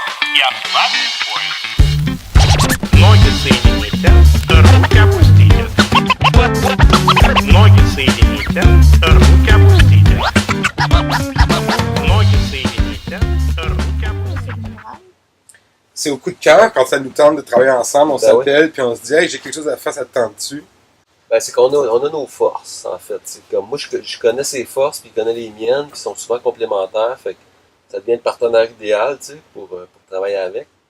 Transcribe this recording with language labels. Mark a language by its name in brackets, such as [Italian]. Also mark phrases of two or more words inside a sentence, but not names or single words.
[Russian] и оплатный поезд. Ноги соедините, руки опустите. Ноги соедините, руки опустите. Ноги соедините, руки опустите. [French] C'est au coup de cœur, quand ça nous tente de travailler ensemble, on s'appelle, oui. puis on se dit « Hey, j'ai quelque chose à faire, ça te tente-tu? » Ben, c'est qu'on a, on a nos forces, en fait. C'est comme moi, je connais ses forces, puis il connaît les miennes, qui sont souvent complémentaires. Fait que ça devient le partenaire idéal, tu sais, pour travailler avec.